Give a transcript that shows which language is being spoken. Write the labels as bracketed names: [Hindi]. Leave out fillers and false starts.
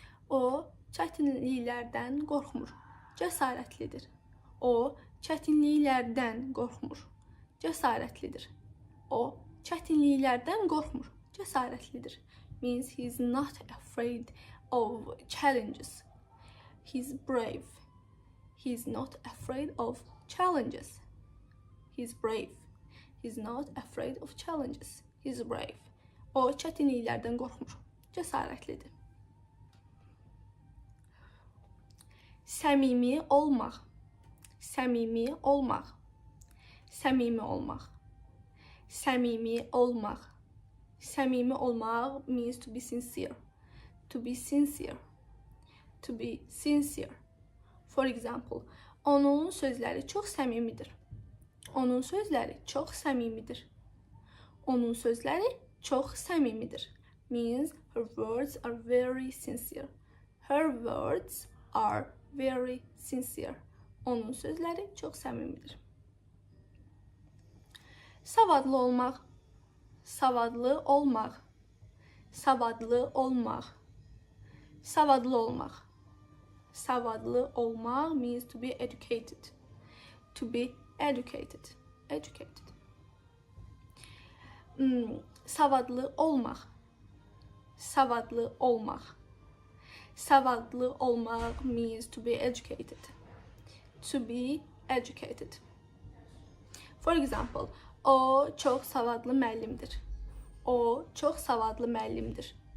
[Azerbaijani] O çətinliklərdən qorxmur, cəsarətlidir. O çətinliklərdən qorxmur, cəsarətlidir. O çətinliklərdən qorxmur, cəsarətlidir [English] means he's not afraid of challenges. He's brave. He's not afraid of challenges. He's brave. He's not afraid of challenges. He's brave. [Azerbaijani] O çətinliklərdən qorxmur, cəsarətlidir. Səmimi olmaq. Səmimi olmaq. Səmimi olmaq. Səmimi olmaq. Səmimi olmaq [English] means to be sincere. To be sincere. To be sincere. For example, [Azerbaijani] onun sözləri çox səmimidir. Onun sözləri çox səmimidir. Onun sözləri çox səmimidir [English] means her words are very sincere. Her words are very sincere. [Azerbaijani] Onun sözləri çox səmimidir. Savadlı olmaq. Savadlı olmaq. Savadlı olmaq. Savadlı olmaq. Savadlı olmaq [English] means to be educated. To be educated. Educated. [Azerbaijani] Savadlı olmaq. Savadlı olmaq. Savadlı olmaq [English] means to be educated. To be educated. For example, [Azerbaijani] o çox savadlı müəllimdir. O çox savadlı müəllimdir.